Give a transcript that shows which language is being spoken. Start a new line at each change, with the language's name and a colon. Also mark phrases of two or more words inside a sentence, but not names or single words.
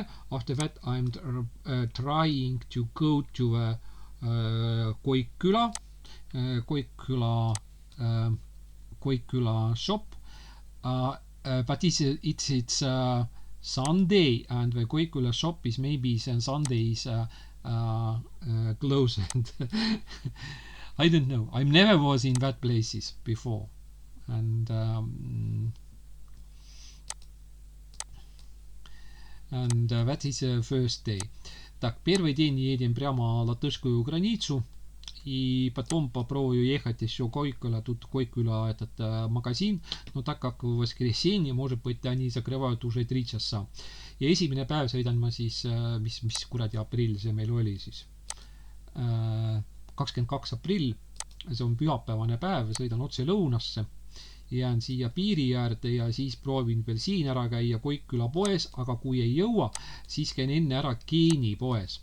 English: After that I'm trying to go to Koikküla shop, but it's Sunday, and the Koikküla shop is maybe Sunday is closed. I don't know. I never was in that places before, and that is the first day.
Russian: Так, первый день едем прямо латышскую границу, и потом попробую ехать еще Koikküla, тут Koikküla этот магазин, но так как в воскресенье, может быть, они закрывают уже 3 часа.
Estonian: Ja esimene päev sõidan ma siis, mis kuradi aprill see meil oli siis, 22 aprill, see on pühapäevane päev, sõidan otse lõunasse, jään siia piiri äärde ja siis proovin veel siin ära käia Koikküla poes, aga kui ei jõua, siis käin enne ära Keeni poes.